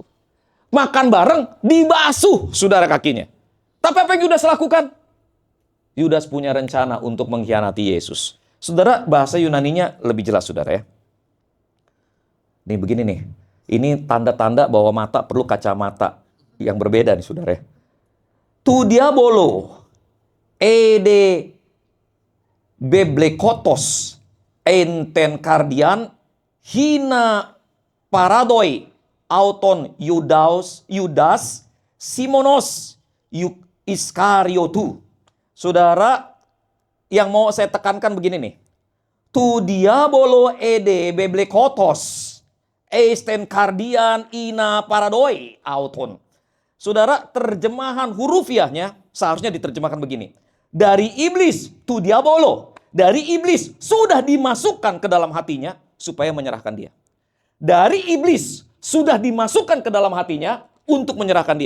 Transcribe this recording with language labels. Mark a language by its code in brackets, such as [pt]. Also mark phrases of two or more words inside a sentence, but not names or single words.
[id] Makan bareng, dibasuh saudara kakinya. Tapi apa yang Yudas lakukan? Yudas punya rencana untuk mengkhianati Yesus. Saudara, bahasa Yunaninya lebih jelas saudara ya. Nih begini nih. Ini tanda-tanda bahwa mata perlu kacamata yang berbeda nih saudara ya. [el] Τοῦ διαβόλου ἤδη βεβληκότος εἰς τὴν καρδίαν ἵνα παραδοῖ αὐτὸν Ἰούδας Σίμωνος Ἰσκαριώτου. [id] Saudara, yang mau saya tekankan begini nih. [el] Τοῦ διαβόλου ἤδη βεβληκότος εἰς τὴν καρδίαν ἵνα παραδοῖ αὐτὸν. [id] Saudara, terjemahan hurufiahnya seharusnya diterjemahkan begini. Dari iblis, [el] Τοῦ διαβόλου. [id] Dari iblis sudah dimasukkan ke dalam hatinya supaya menyerahkan dia. Dari iblis sudah dimasukkan ke dalam hatinya untuk menyerahkan dia.